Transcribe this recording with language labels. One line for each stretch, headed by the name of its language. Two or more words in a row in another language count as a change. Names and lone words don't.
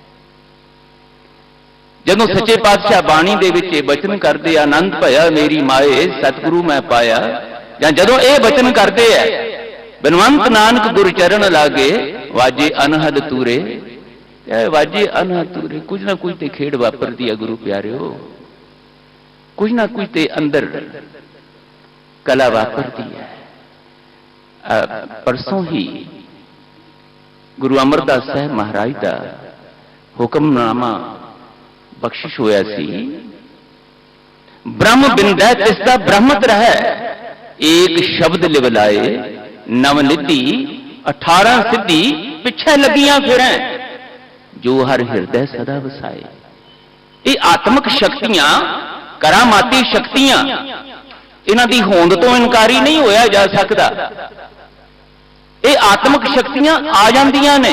Punjabi: ਜਦੋਂ ਸੱਚੇ ਪਾਤਸ਼ਾਹ ਬਾਣੀ ਦੇ ਵਿੱਚ ਇਹ ਬਚਨ ਕਰਦੇ, ਆਨੰਦ ਭਇਆ ਮੇਰੀ ਮਾਏ ਸਤਿਗੁਰੂ ਮੈਂ ਪਾਇਆ, ਜਾਂ ਜਦੋਂ ਇਹ ਬਚਨ ਕਰਦੇ ਆ, ਬਿਨਵੰਤ ਨਾਨਕ ਗੁਰ ਚਰਨ ਲਾਗੇ, ਵਾਜੇ ਅਨਹਦ ਤੂਰੇ, ਵਾਜੇ ਅਨਹਦ ਤੂਰੇ, ਕੁਝ ਨਾ ਕੁਝ ਤੇ ਖੇਡ ਵਾਪਰਦੀ ਹੈ ਗੁਰੂ ਪਿਆਰਿਓ, ਕੁਝ ਨਾ ਕੁਝ ਤੇ ਅੰਦਰ ਕਲਾ ਵਾਪਰਦੀ ਹੈ। ਪਰਸੋਂ ਹੀ ਗੁਰੂ ਅਮਰਦਾਸ ਸਾਹਿਬ ਮਹਾਰਾਜ ਦਾ ਹੁਕਮਨਾਮਾ ਬਖਸ਼ਿਸ਼ ਹੋਇਆ ਸੀ। ਬ੍ਰਹਮ ਬਿੰਦੈ ਤਿਸਦਾ ਬ੍ਰਹਮਤ ਰਹੈ, ਏਕ ਸ਼ਬਦ ਲਿਵ ਲਾਏ ਨਵਨਿਧਿ 18 ਸਿੱਧਿ ਪਿਛੈ ਲਗੀਆਂ ਫਿਰੈ, ਜੋ ਹਰ ਹਿਰਦੈ ਸਦਾ ਵਸਾਏ। ਇਹ ਆਤਮਕ ਸ਼ਕਤੀਆਂ, ਕਰਾਮਾਤੀ ਸ਼ਕਤੀਆਂ, ਇਨ੍ਹਾਂ ਦੀ ਹੋਂਦ ਤੋਂ ਇਨਕਾਰੀ ਨਹੀਂ ਹੋਇਆ ਜਾ ਸਕਦਾ। ਇਹ ਆਤਮਕ ਸ਼ਕਤੀਆਂ ਆ ਜਾਂਦੀਆਂ ਨੇ।